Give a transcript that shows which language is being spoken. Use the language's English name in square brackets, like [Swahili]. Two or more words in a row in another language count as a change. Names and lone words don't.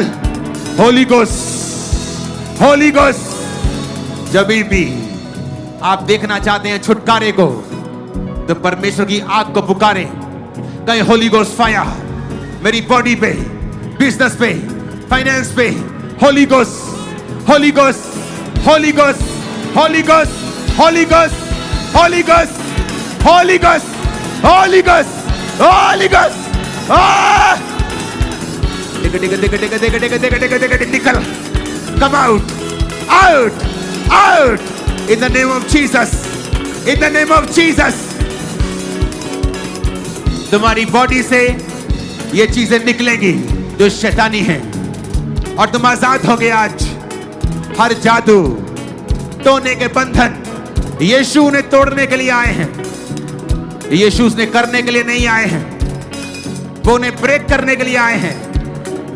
[English] Holy Ghost, Holy Ghost. [Hindi] जब भी आप देखना चाहते हैं छुटकारे को तो परमेश्वर की आग को पुकारे। कहीं [English] Holy Ghost fire [Hindi] मेरी बॉडी पे, बिजनेस पे, फाइनेंस पे। [English] Holy Ghost, Holy Ghost, Holy Ghost, Holy Ghost, Holy Ghost, Holy Ghost, Holy Ghost, Holy Ghost, Holy Ghost. निकल, come out, out, out in the name of Jesus, in the name of Jesus. [Hindi] तुम्हारी बॉडी से ये चीजें निकलेंगी जो शैतानी हैं और तुम आजाद होगे आज। हर जादू, टोने के बंधन यीशु उन्हें तोड़ने के लिए आए हैं। यीशु उसने करने के लिए नहीं आए हैं, वो उन्हें ब्रेक करने के लिए आए हैं।